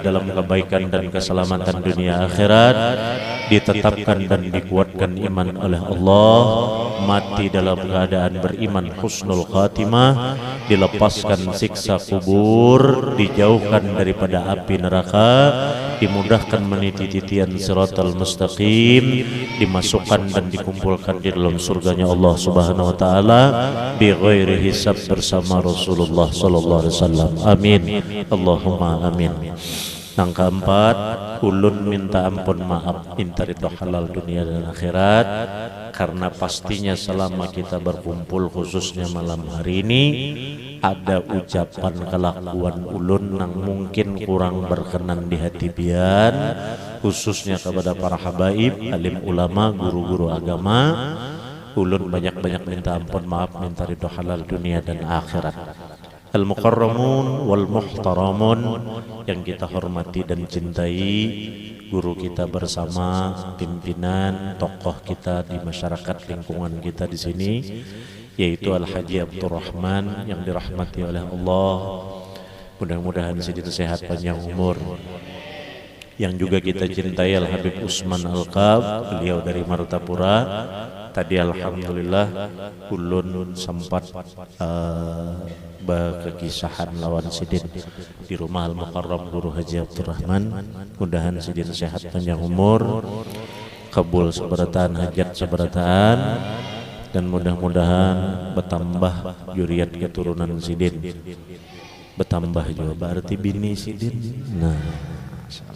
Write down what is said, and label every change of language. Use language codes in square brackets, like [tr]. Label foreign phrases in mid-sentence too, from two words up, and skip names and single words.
[id] dalam kebaikan dan keselamatan dunia akhirat, ditetapkan dan dikuatkan iman oleh Allah, mati dalam keadaan beriman [ar] حسن الخاتمة, [id] dilepaskan siksa kubur, dijauhkan daripada api neraka, dimudahkan meniti titian [ar] صراط المستقيم, [id] dimasukkan dan dikumpulkan di dalam surganya Allah [ar] سبحانه وتعالى بغير حساب [id] bersama Rasulullah [ar] صلى الله عليه وسلم. آمين اللهم آمين. [bjn] Yang keempat, ulun minta ampun maaf, minta ridho halal dunia dan akhirat, karena pastinya selama kita berkumpul khususnya malam hari ini ada ucapan kelakuan ulun yang mungkin kurang berkenan di hati pian, khususnya kepada para habaib, alim ulama, guru-guru agama. Ulun banyak-banyak minta ampun maaf, minta ridho halal dunia dan akhirat. [ar] المكرمون والمحترمون [id] yang kita hormati dan cintai, guru kita bersama, pimpinan, tokoh kita di masyarakat lingkungan kita di sini, yaitu Al-Haji Abdurrahman yang dirahmati oleh Allah. Mudah-mudahan sedikit sehat panjang umur. Yang juga kita cintai Al-Habib Usman Al-Qab, beliau dari Martapura. [bjn] Tadi alhamdulillah ulun sempat berkekisahan lawan sidin di rumah Al-Mukarram Guru Haji Abdurrahman. Mudahan sidin sehat panjang umur, kabul seberataan hajat seberataan, dan mudah-mudahan bertambah juriat keturunan sidin, bertambah juga berarti bini sidin.